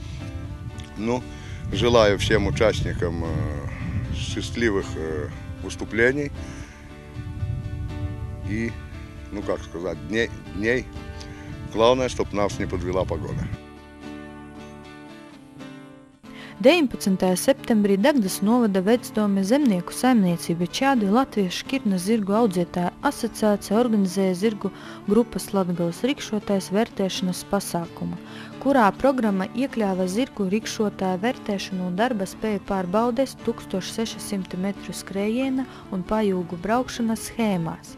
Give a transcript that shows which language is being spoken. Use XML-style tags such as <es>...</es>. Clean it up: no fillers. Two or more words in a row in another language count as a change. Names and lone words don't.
<ru>Желаю всем участникам счастливых выступлений и, дней Главное, чтобы нас не подвела погода.</ru> <lv>19. septembrī Dagdas novada Vecdome zemnieku saimniecība Čādi Latviešu šķirnes zirgu audzētāju asociācija organizēja zirgu grupas Latgales rikšotājs vērtēšanas pasākumu, kurā programma iekļāva zirgu rikšotāju vērtēšanu un darba spēju pārbaudēs 1600 metru skrējiena un pajūgu braukšanas schēmās.</lv>